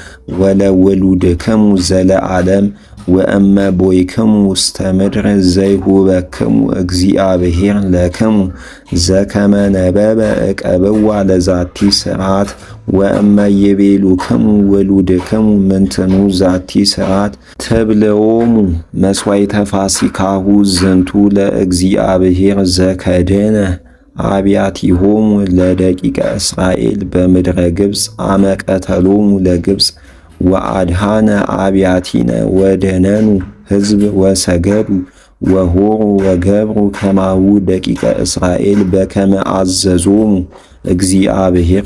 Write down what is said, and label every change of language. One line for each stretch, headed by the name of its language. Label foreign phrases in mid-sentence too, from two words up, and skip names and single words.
Geez: ወለውሉድክሙ ዘለዓለም ወእመ ቦይክሙ ውስተ ምድር ዘይሁበክሙ እግዚአብሔር ለክሙ ዘከመ ነበበ እቀብዋ ለዛቲ ስርዓት ወእመ ይቤሉክሙ ውሉድክሙ ምንትኑ ዛቲ ስርዓት ትብልዖሙ መሥዋዕተ ፋሲካሁ ዝንቱ ለእግዚአብሔር ዘከደነ አብያቲሆሙ ለደቂቀ እስራኤል በምድረ ግብፅ አመ ቀተሎሙ ለግብፅ ወአድኃነ አብያቲነ ወደነኑ ሕዝብ ወሰገዱ ወሆሩ ወገብሩ ከማሁ ደቂቀ እስራኤል በከመ አዘዞሙ እግዚአብሔር